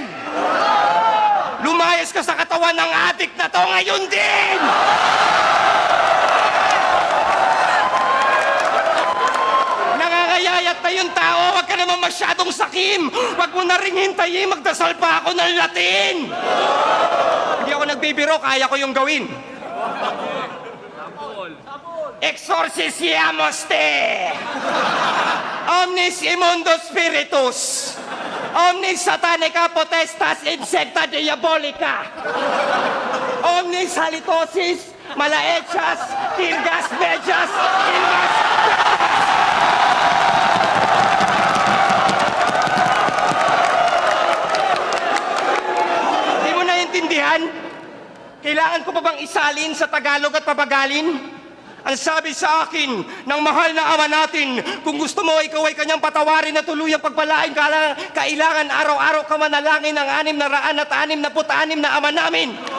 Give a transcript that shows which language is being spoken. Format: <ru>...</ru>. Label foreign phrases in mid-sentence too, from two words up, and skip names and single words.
<tl>Lumayas ka sa katawan ng adik na to ngayon din! Nangangayayat na yung tao, wag ka naman masyadong sakim. Wag mo na ring hintayin, magdasal pa ako ng Latin. Hindi ako nagbibiro, kaya ko yung gawin.</tl> <la>Exorcisiamos te! Omnis immundo spiritus! Omnis satanica potestas insecta diabolica! Omnis halitosis malaechas tirgas medias ilmas!</la> <tl>Hindi mo naiintindihan? Kailangan ko pa bang isalin sa Tagalog at pabagalin? Ang sabi sa akin ng mahal na ama natin, kung gusto mo ikaw ay kanyang patawarin na tuluyang pagpalain, kailangan araw-araw ka manalangin ng 666 na ama namin.</tl>